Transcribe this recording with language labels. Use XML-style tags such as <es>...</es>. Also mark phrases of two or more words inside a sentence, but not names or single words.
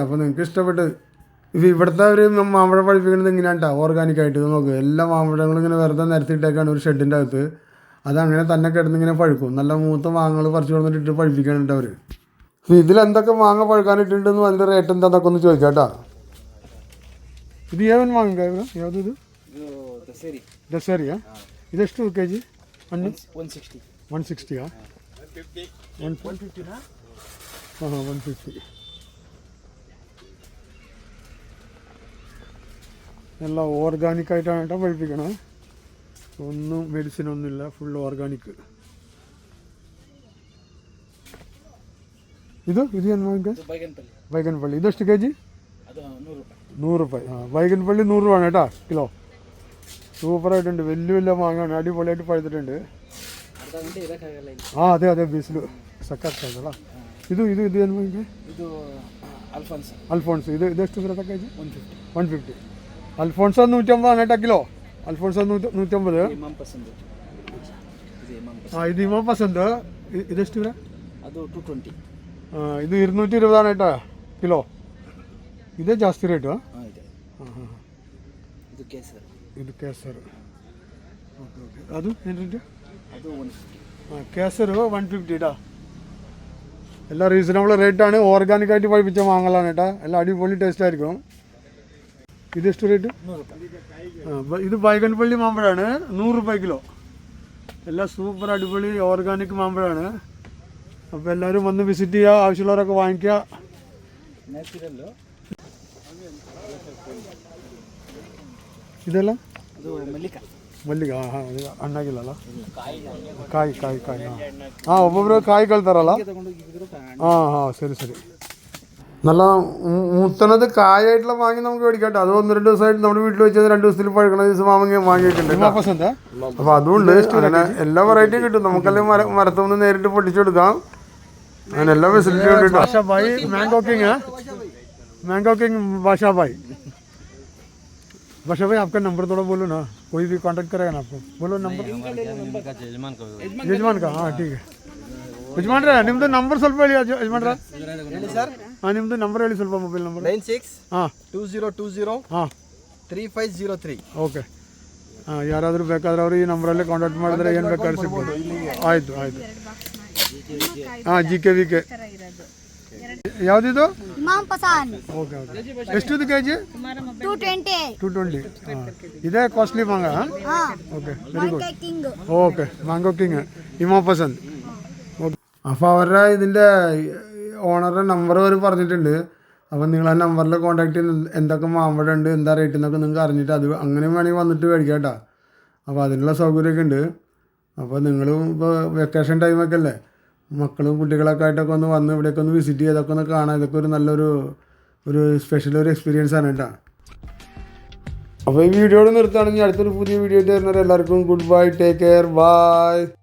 <ml>അപ്പോൾ നിങ്ങൾക്ക് ഇഷ്ടപ്പെട്ട് ഇപ്പോൾ ഇവിടുത്തെ ഒരു മാമ്പഴം പഴുപ്പിക്കുന്നത് ഇങ്ങനെയാണ് കേട്ടോ. ഓർഗാനിക്കായിട്ട് നോക്കുക. എല്ലാ മാമ്പഴങ്ങളും ഇങ്ങനെ വെറുതെ നിരത്തിയിട്ടേക്കാണ് ഒരു ഷെഡിൻ്റെ അകത്ത്. അതങ്ങനെ തന്നെ കിടന്നിങ്ങനെ പഴുക്കും. നല്ല മൂത്ത മാങ്ങകൾ പറിച്ചു കൊടുത്തിട്ട് പഴുപ്പിക്കാനുണ്ട് അവർ. ഇതിലെന്തൊക്കെ മാങ്ങ പഴുക്കാനിട്ടുണ്ടെന്ന് അതിൻ്റെ റേറ്റ് എന്താന്നൊക്കെ ഒന്ന് ചോദിക്കാം കേട്ടോ. ഇത് ഏവൻ മാങ്ങ</ml> <kn>ಯಾವುದು ಇದು? ದಸರಿಯಾ? ಇದೆಷ್ಟು ಕೆ ಜಿ? 160. 160 150 ಹಾಂ 150.</kn> <ml>ಎಲ್ಲ ഓർഗാനിക് ആയിട്ടാണ് കേട്ടോ പഴുപ്പിക്കണം. ഒന്നും മെഡിസിനൊന്നുമില്ല. ഫുൾ ഓർഗാനിക്. ഇത് ബൈഗൻപള്ളി</ml> <kn>ഇതെಷ್ಟು ಕೆ ಜಿ?</kn> <ml>100</ml> <kn>ರೂಪಾಯಿ. ಹಾಂ</kn> <ml>ബൈഗൻപള്ളി 100 രൂപയാണ് കേട്ടോ കിലോ. സൂപ്പറായിട്ടുണ്ട്. വലിയ മാങ്ങയാണ്. അടിപൊളിയായിട്ട് പഴുത്തിട്ടുണ്ട്. ആ അതെ ബീസിൽ സക്കാത്തല്ല.</ml> <kn>ഇത് ಏನು ಮಾವಿನಕಾಯಿ?</kn> <ml>അൽഫോൺസ്.</ml> <kn>ഇതെಷ್ಟು ಬರುತ್ತೆ ಕೆ ಜಿ? 150.</kn> <ml>അൽഫോൺസ് 150 കേട്ടോ കിലോ. അൽഫോൺസ് 150. ആ ഇത് ഇമാം പസന്ത്. ഇതെಷ್ಟು വരെ?</ml> <kn>ಅದು 220.</kn> <ml>ಇದು 220 കേട്ടോ കിലോ.</ml> <kn>ಇದೇ ಜಾಸ್ತಿ ರೇಟು? ಹಾಂ ಇದು ಕೇಸರ್. ಓಕೆ ಅದು ಏನು ರೇಟು? ಅದು 150. ಹಾಂ ಕೇಸರು</kn> <ml>150 കേട്ടോ. എല്ലാം റീസണബിൾ റേറ്റാണ്. ഓർഗാനിക്കായിട്ട് പഴുപ്പിച്ച മാങ്ങലാണ് കേട്ടോ. എല്ലാം അടിപൊളി ടേസ്റ്റ് ആയിരിക്കും.</ml> <kn>ഇതെಷ್ಟು ರೇಟು? 100 ರೂಪಾಯಿ.</kn> <ml>ഇത് ബൈഗൻപള്ളി മാമ്പഴമാണ്. 100 രൂപ കിലോ. എല്ലാം സൂപ്പർ അടിപൊളി ഓർഗാനിക് മാമ്പഴമാണ്. അപ്പോൾ എല്ലാവരും വന്ന് വിസിറ്റ് ചെയ്യുക. ആവശ്യമുള്ളവരൊക്കെ വാങ്ങിക്കുക. ഇതെല്ലാം</ml> <kn>ಮಲ್ಲಿಗೆ ಹಾಂ ಹಾಂ ಹಣ್ಣಾಗಿಲ್ಲಲ್ಲ ಕಾಯಿ ಕಾಯಿ ಕಾಯಿ ಹಾಂ ಒಬ್ಬೊಬ್ಬರು ಕಾಯಿ ಕಳ್ತಾರಲ್ಲ ಹಾಂ ಹಾಂ ಸರಿ</kn> <ml>സരി നല്ല മുത്തണത് കായായിട്ടുള്ള മാങ്ങ നമുക്ക് മേടിക്കട്ടെ അത് 1-2 ദിവസമായിട്ട് നമ്മുടെ വീട്ടിൽ വെച്ചത് 2 ദിവസത്തിൽ പഴക്കണ ദിവസം വാങ്ങിയിട്ടുണ്ട് അപ്പോൾ അതുകൊണ്ട് അങ്ങനെ എല്ലാ വെറൈറ്റിയും കിട്ടും നമുക്കെല്ലാം മരത്തുനിന്ന് നേരിട്ട് പൊട്ടിച്ചെടുക്കാം അങ്ങനെ എല്ലാ ഫെസിലിറ്റിയും ഉണ്ട് ബാഷാ ഭായി</ml> <en>mango king</en> <hi>बादशाह भाई आपका नंबर थोड़ा बोलो ना कोई भी कांटेक्ट करेगा ना आपको बोलो नंबर ಯಜಮಾನ್ का हाँ ठीक है</hi> <kn>ಯಜಮಾನ್ರೆ ನಿಮ್ಮದು ನಂಬರ್ ಸ್ವಲ್ಪ ಹೇಳಿ ಯಜಮಾನ್ರೆ ಹೇಳಿ ಸರ್ ಹಾಂ ನಿಮ್ಮದು ನಂಬರ್ ಹೇಳಿ ಸ್ವಲ್ಪ ಮೊಬೈಲ್ ನಂಬರ್ 96 ಹಾಂ 2020 ಹಾಂ 3503 ಓಕೆ ಹಾಂ ಯಾರಾದರೂ ಬೇಕಾದ್ರೆ ಅವರು ಈ ನಂಬರಲ್ಲೇ ಕಾಂಟ್ಯಾಕ್ಟ್ ಮಾಡಿದ್ರೆ ಏನು ಬೇಕಾದ್ರೂ ಸಿಗ್ಬೋದು ಆಯಿತು ಆಯಿತು ಹಾಂ GKVK ಯಾವುದಿದು ಇಮಾಮ್ ಪಸಾನ್ ಓಕೆ ಓಕೆ ಎಷ್ಟಿದು ಕೆ ಜಿ 220 220 ಹಾಂ ಇದೇ ಕಾಸ್ಟ್ಲಿ ಮಾಂಗ</kn> <en>okay very good</en> <kn>ಕಿಂಗ್</kn> <en>okay mango king</en> <ml>ഇമാം പസന്ത് ഓക്കെ അപ്പോൾ അവരുടെ ഇതിൻ്റെ ഓണറുടെ നമ്പർ അവർ പറഞ്ഞിട്ടുണ്ട് അപ്പോൾ നിങ്ങൾ ആ നമ്പറിൽ കോൺടാക്ട് ചെയ്ത് എന്തൊക്കെ മാമ്പഴം ഉണ്ട് എന്താ റേറ്റ് എന്നൊക്കെ നിങ്ങൾക്ക് അറിഞ്ഞിട്ട് അത് അങ്ങനെ വേണമെങ്കിൽ വന്നിട്ട് മേടിക്കാം കേട്ടോ അപ്പോൾ അതിനുള്ള സൗകര്യമൊക്കെ ഉണ്ട് അപ്പോൾ നിങ്ങളും ഇപ്പോൾ വെക്കേഷൻ ടൈമൊക്കെ അല്ലേ മക്കളും കുട്ടികളൊക്കെ ആയിട്ടൊക്കെ ഒന്ന് വന്ന് ഇവിടെയൊക്കെ ഒന്ന് വിസിറ്റ് ചെയ്തൊക്കെ ഒന്ന് കാണാം ഇതൊക്കെ ഒരു നല്ലൊരു സ്പെഷ്യൽ ഒരു എക്സ്പീരിയൻസ് ആണ് കേട്ടോ അപ്പോൾ ഈ വീഡിയോയോട് നിർത്തുകയാണെങ്കിൽ അടുത്തൊരു പുതിയ വീഡിയോ ആയിട്ട് വരുന്നവരെ എല്ലാവർക്കും</ml> <en>good bye take care bye</en>